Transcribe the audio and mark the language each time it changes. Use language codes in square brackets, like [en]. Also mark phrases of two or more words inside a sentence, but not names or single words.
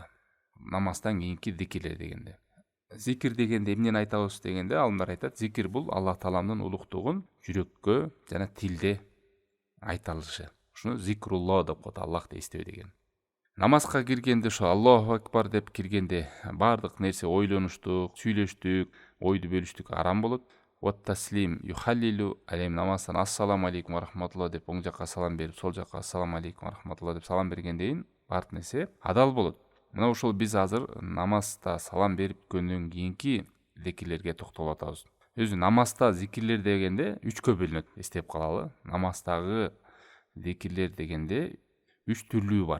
[ky] Намаздан кийинки зикирлер дегенде. Зикир дегенде эмнени айтабыз дегенде, алымдар айтат: зикир бул Алла тааламдын улуктугун жүрөккө жана тилде айтылышы. Ушуну зикрулло деп коет, Аллахты эстөө деген. Намазга киргенде ошо [ar] الله أكبر [ky] деп киргенде баардык нерсе ойлонуштук, сүйлөштүк, ойду бөлүштүк арам болот. [ar] وت تسليم يحللو. [ky] Алем намаздан [ar] السلام عليكم ورحمة الله [ky] деп оң жакка салам берип, сол жакка [ar] السلام عليكم ورحمة الله [ky] деп салам бергенден баардык нерсе адал болот. Мына ошол биз азыр намазда салам берипкөндөн кийинки зикирлерге токтолуп атабыз. Өзү намазда зикирлер дегенде 3кө бөлүнөт, эстеп калалы. Намаздагы зикирлер дегенде 3 түрлүү бар.